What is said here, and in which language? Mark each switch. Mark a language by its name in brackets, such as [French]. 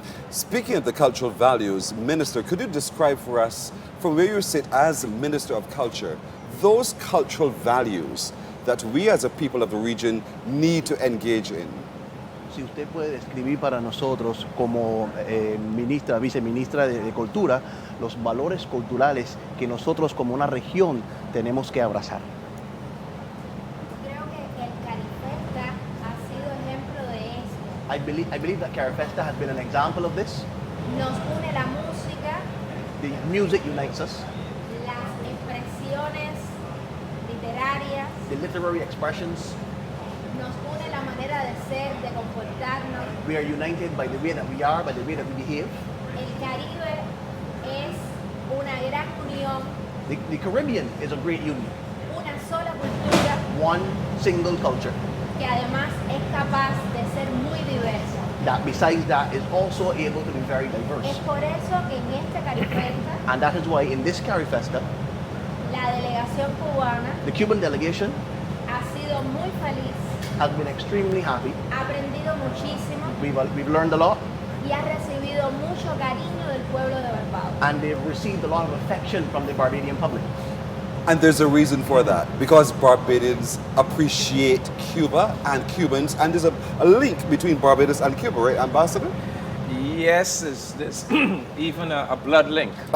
[English] Speaking of the cultural values, Minister, could you describe for us, from where you sit as Minister of Culture, those cultural values that we as a people of the region need to engage in? [Spanish] Si usted puede describir para nosotros como viceministra de Cultura, los valores culturales que nosotros como una región tenemos que abrazar. Creo que el CARIFESTA ha sido ejemplo de eso. [English] I believe that CARIFESTA has been an example of this. [Spanish] Nos une la música, [English] The music unites us, [Spanish] las expresiones literarias, [English] the literary expressions. [Spanish] nos une la manera de ser, de comportarnos. [English] We are united by the way that we are, by the way that we behave. [Spanish] El Caribe es una gran unión, [English] The Caribbean is a great union, [Spanish] una sola cultura [English] one single culture. [Spanish] que además es capaz de ser muy diversa. [English] That besides that is also able to be very [Spanish] Es [English] diverse. [Spanish] por eso que en este CARIFESTA [English] And that is why in this CARIFESTA, [Spanish] la delegación cubana [English] the Cuban delegation [Spanish] ha sido muy feliz, [English] has been extremely happy. [Spanish] ha aprendido muchísimo [English] We've learned a lot, [Spanish] y ha recibido mucho cariño del pueblo de Barbados. [English] and they've received a lot of affection from the Barbadian public. And there's a reason for that, because Barbadians appreciate Cuba and Cubans, and there's a link between Barbados and Cuba, right, Ambassador? Yes, there's even a blood link.